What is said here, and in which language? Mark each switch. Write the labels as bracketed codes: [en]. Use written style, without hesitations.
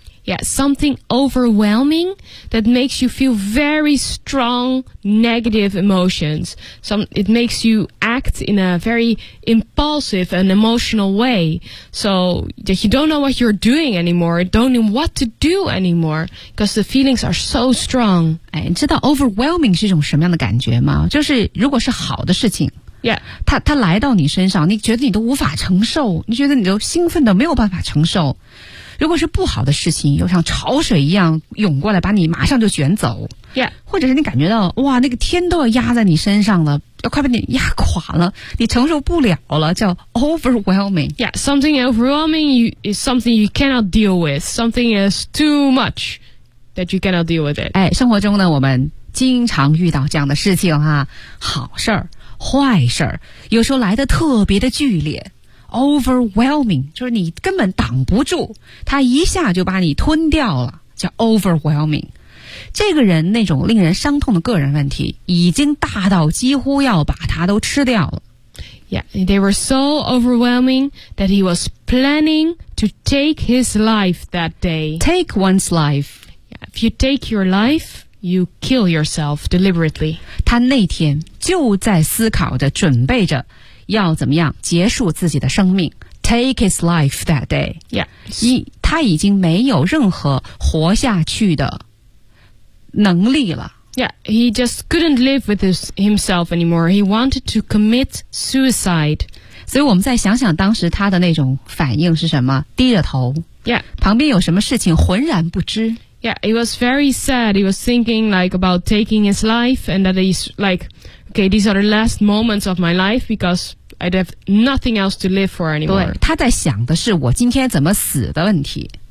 [en] Yeah, something overwhelming that makes you feel very strong negative emotions. It makes you act in a very impulsive and emotional way. So that you don't know what you're doing anymore, don't know what to do anymore, because the feelings are so strong. [zh] 哎，你知道 overwhelming 是一种什么样的感觉吗？就是如果是好的事情。 [en] Yeah. [zh] 它来到你身上，你觉得你都无法承受，你觉得你都兴奋的没有办法承受。如果是不好的事情，又像潮水一样涌过来，把你马上就卷走。 [en] Yeah. [zh] 或者是你感觉到，哇，那个天都要压在你身上了，要快把你压垮了，你承受不了了，叫 overwhelming. [en] Yeah, something overwhelming is something you cannot deal with. Something is too much that you cannot deal with it. [zh] 哎，生活中呢，我们经常遇到这样的事情哈，好事儿、坏事儿，有时候来得特别的剧烈。 Overwhelming, 就是你根本挡不住，他一下就把你吞掉了，叫 overwhelming。这个人那种令人伤痛的个人问题已经大到几乎要把他都吃掉了。 [en] Yeah, they were so overwhelming that he was planning to take his life that day. Take one's life. Yeah, if you take your life, you kill yourself deliberately. [zh] 他那天就在思考着，准备着要怎么样结束自己的生命。 [en] Take his life that day. Yeah. [zh] 他已经没有任何活下去的能力了。 [en] Yeah, he just couldn't live with himself anymore. He wanted to commit suicide. [zh] 所以我们再想想当时他的那种反应是什么，低着头。 [en] Yeah. [zh] 旁边有什么事情浑然不知。 [en] Yeah, he was very sad. He was thinking like about taking his life and that he's likeOkay, these are the last moments of my life because I have nothing else to live for anymore. [zh] 对，他在想的是我今天怎么死的问题。